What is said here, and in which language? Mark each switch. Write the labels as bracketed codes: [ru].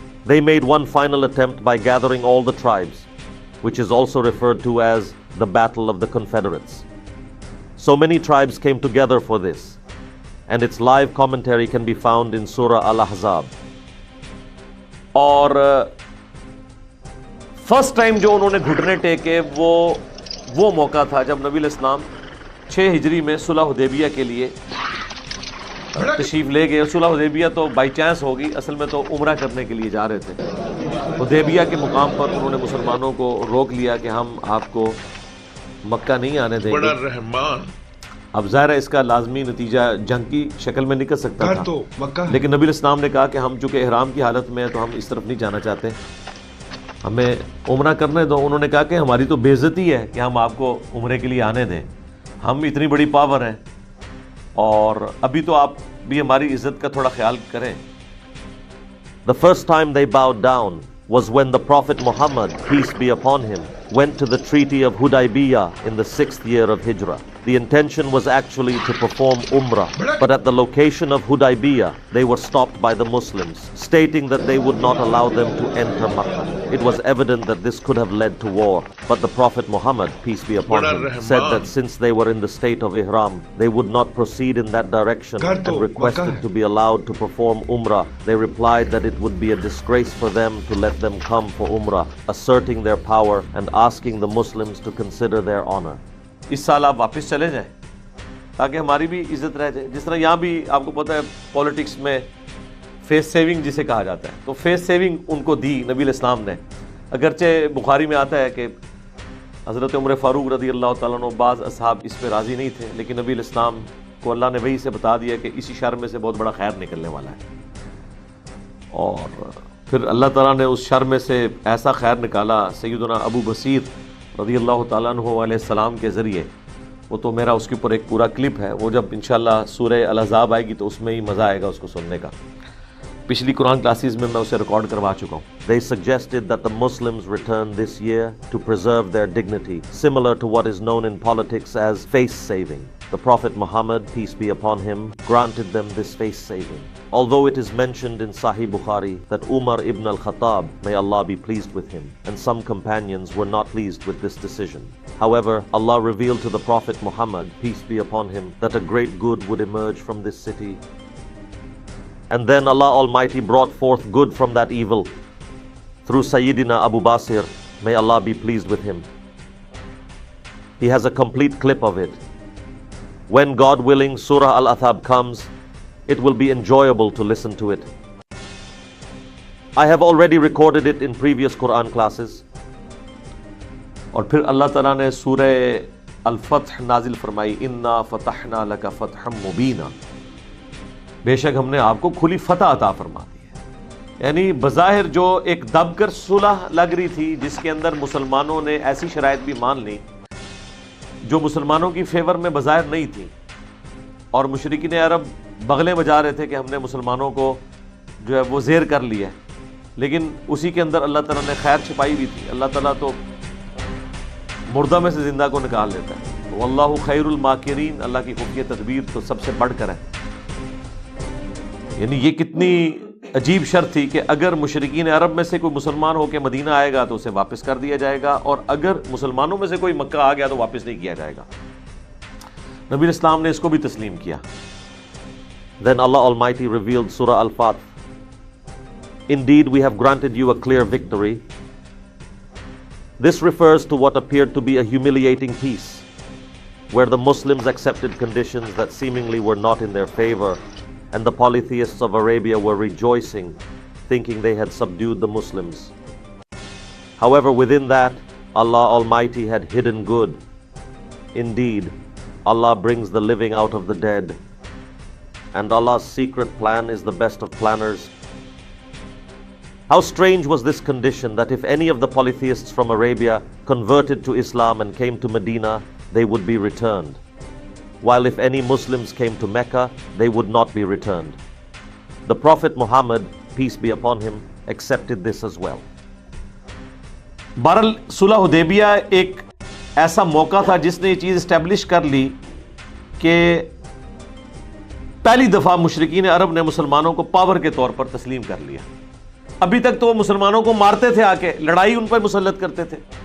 [en] They made one final attempt by gathering all the tribes, which is also referred to as the Battle of the Confederates. So many tribes came together for this, and its live commentary can be found in Surah Al-Ahzab. [ur] اور [en] first time [ur] جو انہوں نے گھٹنے ٹیکے وہ موقع تھا جب نبی علیہ السلام 6 ہجری میں صلح حدیبیہ کے لیے تشریف لے گئے. صلح حدیبیہ تو [en] by chance [ur] ہوگی، اصل میں تو عمرہ کرنے کے لیے جا رہے تھے. حدیبیہ کے مقام پر انہوں نے مسلمانوں کو روک لیا کہ ہم آپ کو مکہ نہیں آنے دیں گے. اب ظاہر ہے اس کا لازمی نتیجہ جنگ کی شکل میں نکل سکتا تھا، لیکن نبی علیہ السلام نے کہا کہ ہم چونکہ احرام کی حالت میں ہیں تو ہم اس طرف نہیں جانا چاہتے، ہمیں عمرہ کرنے دو. انہوں نے کہا کہ ہماری تو بے عزتی ہے کہ ہم آپ کو عمرے کے لیے آنے دیں، ہم اتنی بڑی پاور ہیں اور ابھی تو آپ بھی ہماری عزت کا تھوڑا خیال کریں. [en] The first time they bowed down was when the Prophet Muhammad, peace be upon him, went to the Treaty of Hudaybiyah in the 6th year of Hijrah. The intention was actually to perform Umrah, but at the location of Hudaybiyah, they were stopped by the Muslims, stating that they would not allow them to enter Makkah. It was evident that this could have led to war, but the Prophet Muhammad, peace be upon him, said that since they were in the state of Ihram, they would not proceed in that direction and requested to be allowed to perform Umrah. They replied that it would be a disgrace for them to let them come for Umrah, asserting their power and asking the Muslims to consider their honor. [ur] اس سال آپ واپس چلے جائیں تاکہ ہماری بھی عزت رہ جائے. جس طرح یہاں بھی آپ کو پتہ ہے پولیٹکس میں فیس سیونگ جسے کہا جاتا ہے، تو فیس سیونگ ان کو دی نبی علیہ السلام نے. اگرچہ بخاری میں آتا ہے کہ حضرت عمر فاروق رضی اللہ تعالیٰ عنہ بعض اصحاب اس پہ راضی نہیں تھے، لیکن نبی علیہ السلام کو اللہ نے وحی سے بتا دیا کہ اسی شر میں سے بہت بڑا خیر نکلنے والا ہے. اور پھر اللہ تعالیٰ نے اس شر میں سے ایسا خیر نکالا سیدنا ابو بصیر رضی اللہ تعالیٰ عنہ علیہ السلام کے ذریعے. وہ تو میرا اس کے اوپر ایک پورا کلپ ہے، وہ جب انشاءاللہ سورہ الاحزاب آئے گی تو اس میں ہی مزہ آئے گا اس کو سننے کا. پچھلی قرآن کلاسز میں اسے ریکارڈ کروا چکا ہوں. [en] They suggested that the Muslims return this year to preserve their dignity, similar to what is known in politics as face saving. The Prophet Muhammad, peace be upon him, granted them this face saving. Although it is mentioned in Sahih Bukhari that Umar ibn al-Khattab, may Allah be pleased with him, and some companions were not pleased with this decision. However, Allah revealed to the Prophet Muhammad, peace be upon him, that a great good would emerge from this city. And then Allah Almighty brought forth good from that evil through Sayyidina Abu Basir, may Allah be pleased with him. He has a complete clip of it. When God willing Surah Al-Athab comes, it will be enjoyable to listen to it. I have already recorded it in previous Quran classes. [ur] اور پھر اللہ تعالیٰ نے سورہ الفتح نازل فرمائی، [ar] اِنَّا فَتَحْنَا لَكَ فَتْحًا مُبِينًا، [ur] بے شک ہم نے آپ کو کھلی فتح عطا فرما دی ہے. یعنی بظاہر جو ایک دب کر صلح لگ رہی تھی، جس کے اندر مسلمانوں نے ایسی شرائط بھی مان لی جو مسلمانوں کی فیور میں بظاہر نہیں تھی، اور مشرکین عرب بغلیں بجا رہے تھے کہ ہم نے مسلمانوں کو جو ہے وہ زیر کر لیا ہے، لیکن اسی کے اندر اللہ تعالیٰ نے خیر چھپائی بھی تھی. اللہ تعالیٰ تو مردہ میں سے زندہ کو نکال لیتا ہے. [ar] واللہ خیر الماکرین، [ur] اللہ کی خفیہ تدبیر تو سب سے بڑھ کر ہے. یعنی یہ کتنی عجیب شرط تھی کہ اگر مشرکین عرب میں سے کوئی مسلمان ہو کے مدینہ آئے گا تو اسے واپس کر دیا جائے گا، اور اگر مسلمانوں میں سے کوئی مکہ آ گیا تو واپس نہیں کیا جائے گا. نبی اسلام نے اس کو بھی تسلیم کیا. [en] Then Allah Almighty revealed Surah Al-Fath. Indeed, we have granted you a clear victory. This refers to what appeared to be a humiliating peace, where the Muslims accepted conditions that seemingly were not in their favor, and the polytheists of Arabia were rejoicing, thinking they had subdued the Muslims. However, within that, Allah Almighty had hidden good. Indeed, Allah brings the living out of the dead, and Allah's secret plan is the best of planners. How strange was this condition that if any of the polytheists from Arabia converted to Islam and came to Medina, they would be returned, while if any Muslims came to Mecca, they would not be returned. The Prophet Muhammad, peace be upon him, accepted this as well. [ur] بہرحال صلح حدیبیہ ایک ایسا موقع تھا جس نے یہ چیز اسٹیبلش کر لی کہ پہلی دفعہ مشرکین عرب نے مسلمانوں کو پاور کے طور پر تسلیم کر لیا. ابھی تک تو وہ مسلمانوں کو مارتے تھے، آ کے لڑائی ان پر مسلط کرتے تھے.